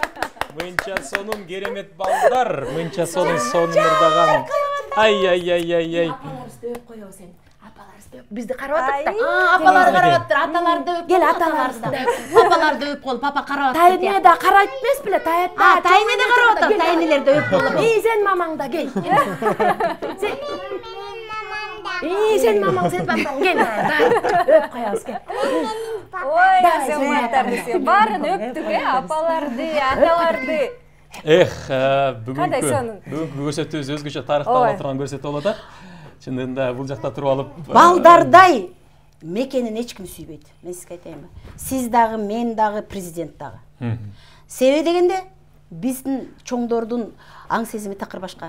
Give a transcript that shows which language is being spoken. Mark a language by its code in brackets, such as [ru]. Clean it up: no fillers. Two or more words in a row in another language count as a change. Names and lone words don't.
[ky] Мынча сонун керемет балдар, мынча сонун ырдаган. Ай. Апаларыбызды өп коебуз эми. Апаларыбызды бизди карап атат да. Апалар карап атат, аталарды өп. Кел аталарыбызды. Папаларды өп кол, папа карап атат. Тайне да карайт эмес беле, таятта. Тайне да карап атат, тайнелерди өп кол. Сен мамаң да кел. Сен мамаң, сен папаң кел. Өп коябыз кел. Ой, азаматтар десе, барын өптүк, апаларды, аталарды. Бүгүнкү көрсөтүүбүз өзгөчө тарыхта ала турган көрсөтүү болот да. Чындыгында бул жакта туруп алып балдардай мекенин эч ким сүйбөйт. Мен сизге айтайынбы? Сиз дагы, мен дагы, президент дагы. Себеби дегенде биздин чоңдордун аң сезими такыр башка.